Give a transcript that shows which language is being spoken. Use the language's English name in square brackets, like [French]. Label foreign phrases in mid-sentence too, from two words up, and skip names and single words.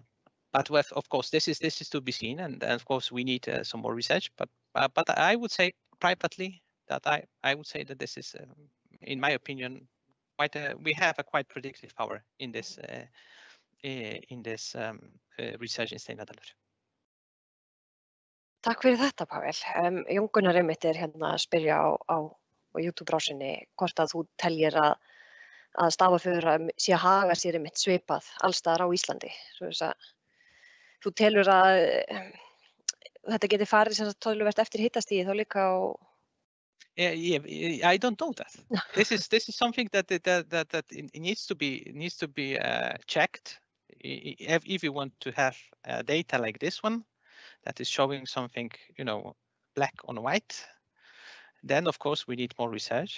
[English] But of course, this is to be seen, and of course we need some more research. But I would say privately that I would say that this is, in my opinion, we have a quite predictive power in this research in Steinadalur. [Icelandic] Takk fyrir þetta, Pavel. Jón Gunnar einmitt hérna að spyrja á YouTube-rásinni hvort að þú teljir að stafafura sé að haga sér einmitt svipað alls staðar á Íslandi. Þú telur að þetta geti farið sem sagt töluvert eftir hitastigi þá líka á. [English] I don't know that. This is something that needs to be checked. If you want to have data like this one that is showing something, black on white, then of course we need more research.